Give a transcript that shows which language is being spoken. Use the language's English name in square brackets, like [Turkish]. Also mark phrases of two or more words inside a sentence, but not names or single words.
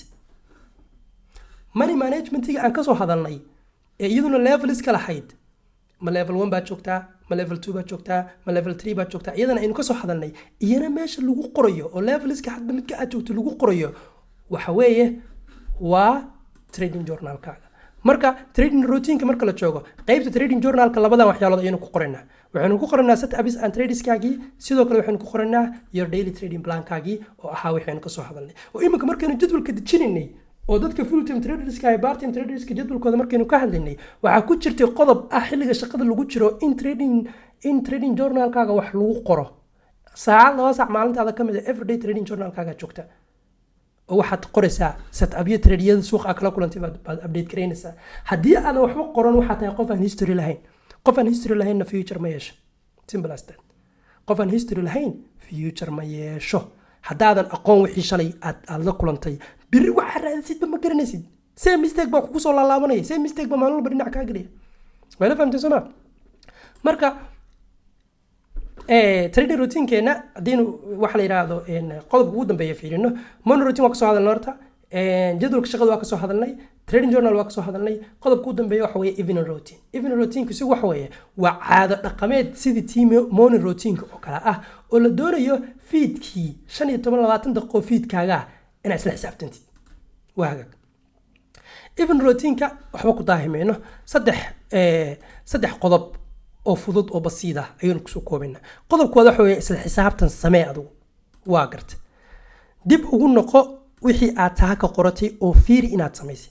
[English] money management [Somali] aan ka soo hadalnay ee iyaduna levels kala hayd ma level 1 baa joogtaa ma level 2 baa joogtaa ma level 3 baa joogtaa iyadana aynu ka soo hadalnay iyana meesha lagu qorayo oo levelska hadba midka aad joogto lagu qorayo waxa weeye waa [English] trading journalkaaga. [Somali] marka [English] trading routine [Somali] marka la joogo qaybta [English] trading journalka [Somali] labadan waxyaalood aynu ku qoranaa waxaanu ku qoranaa [English] setups and tradeskaagii [Somali] sidoo kale waxaanu ku qoranaa [English] your daily trading plankaagii [Somali] oo ahaa waxaanu ka soo hadalnay oo iminka markaynu jadwalka dejinaynay oo dadka [English] full time traderska [Somali] ay [English] part time traderska [Somali] jadwalkooda markaynu ka hadlaynay waxaa ku jirtay qodob ah xilliga shaqada lagu jiro in [English] trading journalkaaga [Somali] wax lagu qoro saacad 2 saac maalintaada ka mid ah [English] everyday trading journalkaaga [Somali] joogta oo waxaad qoraysaa setup-yada trade-yada suuqa kala kulantay baad update gareynaysaa. haddii aadan waxba qoran waxaa tahay qof aan history lahayn. qof aan history lahaynna future ma yeesho. [English] simple as that. [Somali] qof aan history lahayn future ma yeesho. haddaadan aqoon wixii shalay aad la kulantay biri waxaa raadisid ma garanaysid. [English] same mistake [Somali] baa kugu soo laalaabanaya. [English] same mistake [Somali] baa maalin walba dhinac kaa gelaya. wayla fahamtay soo ma? marka [English] trading routine [Somali] keena hadii wax la yiraahdo qodobka ugu dambeeya fiirino [English] morning routine [Somali] waa ka soo hadalnay horta jadwalka shaqada waa ka soo hadalnay [English] trading journal [Somali] waa ka soo hadalnay qodobka ugu dambeeya waxa weeye [English] evening routine. evening routine [Somali] ku si waxa weeye waa caado dhaqameed sidii [English] team morning routine [Somali] oo kala ah oo la doonayo feedkii 15-20 daqiiqo feedkaaga inaad isla xisaabtantid. waa hagaag [English] evening routine [Somali] ka waxba ku daahimeeno saddex qodob oo fudud oo basiid ah ayaan ku soo koobaynaa. qodobkooda waxa weeye isla xisaabtan samee adigu waa garta dib ugu noqo wixii aad taaka qoratay oo fiiri inaad samaysay.